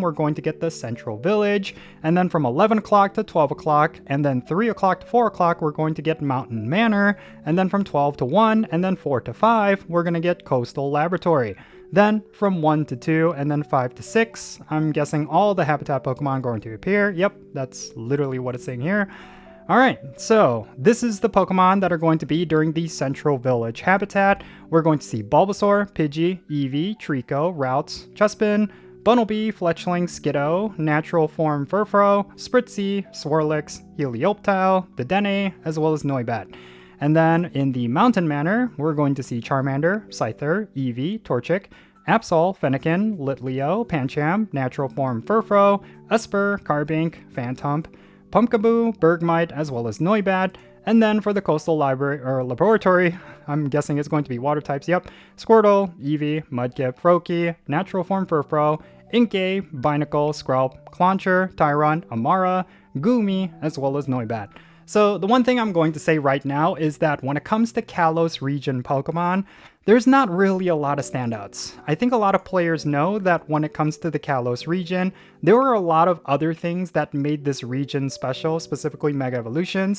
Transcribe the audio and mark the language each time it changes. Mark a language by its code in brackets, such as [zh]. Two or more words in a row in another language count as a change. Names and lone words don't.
[en] we're going to get the Central Village, and then from 11 o'clock to 12 o'clock, and then 3 o'clock to 4 o'clock we're going to get Mountain Manor, and then from 12 to 1, and then 4 to 5 we're going to get Coastal Laboratory. Then from 1 to 2 and then 5 to 6, I'm guessing all the habitat Pokemon are going to appear. Yep, that's literally what it's saying here. Alright, so this is the Pokemon that are going to be during the Central Village habitat. We're going to see Bulbasaur, Pidgey, Eevee, Trico, Routes, Chespin, Bunnelby, Fletchling, Skiddo, Natural Form Furfrou, Spritzy, Swirlix, Helioptile, Dedenne, as well as Noibat. And then in the Mountain Manor, we're going to see Charmander, Scyther, Eevee, Torchic, Absol, Fennekin, Litleo, Pancham, Natural Form Furfrou, Esper, Carbink, Phantump, Pumpkaboo, Bergmite, as well as Noibat. And then for the Coastal Laboratory, I'm guessing it's going to be water types, yep. Squirtle, Eevee, Mudkip, Froakie, Natural Form Furfrou, Inkay, Binacle, Skrelp, Clauncher, Tyron, Amara, Goomy, as well as Noibat. So the one thing I'm going to say right now is that when it comes to Kalos region Pokemon, there's not really a lot of standouts. I think a lot of players know that when it comes to the Kalos region, there were a lot of other things that made this region special, specifically Mega Evolutions.